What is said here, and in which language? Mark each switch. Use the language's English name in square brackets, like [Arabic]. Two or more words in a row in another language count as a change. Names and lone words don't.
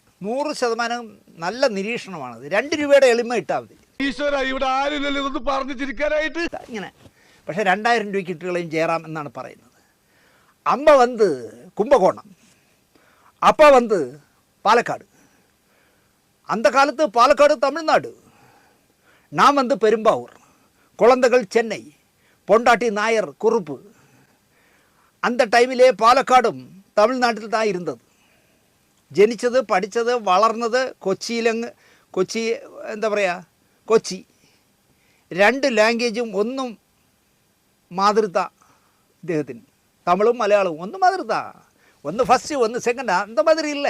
[Malayalam] 100% നല്ല നിരീക്ഷണമാണത്. 2 രൂപയുടെ എളിമ ഇട്ടാൽ മതി. ഇവിടെ ആരുമില്ലല്ലോ ഇതൊന്ന് പറഞ്ഞു ചിരിക്കാനായിട്ട്. ഇങ്ങനെ. പക്ഷേ 2000 രൂപയ്ക്ക് ഇട്ടുകളയും ജയറാം എന്നാണ് പറയുന്നത്. അമ്മ വന്ന് കുംഭകോണം, അപ്പ വന്ന് പാലക്കാട്. [Tamil] அந்த காலத்து பாலக்காடு தமிழ்நாடு, நான் வந்து பெரும்பாவூர், குழந்தைகள் சென்னை, பொண்டாட்டி நாயர் குறுப்பு. [Malayalam] அந்த ടൈമിലെ പാലക്കാടും തമിഴ്നാട്ടിൽ தான் ഇരുന്നത്. ജനിച്ചത് പഠിച്ചത് വളർന്നത് കൊച്ചി എന്താ പറയുക, കൊച്ചി. 2 ലാംഗ്വേജും ഒന്നും മാതൃത ഇദ്ദേഹത്തിന്. തമിഴും മലയാളവും ഒന്ന് മാതൃത, ഒന്ന് ഫസ്റ്റ് ഒന്ന് സെക്കൻഡ്, [Tamil] அந்த மாதிரி [Malayalam] ഇല്ലേ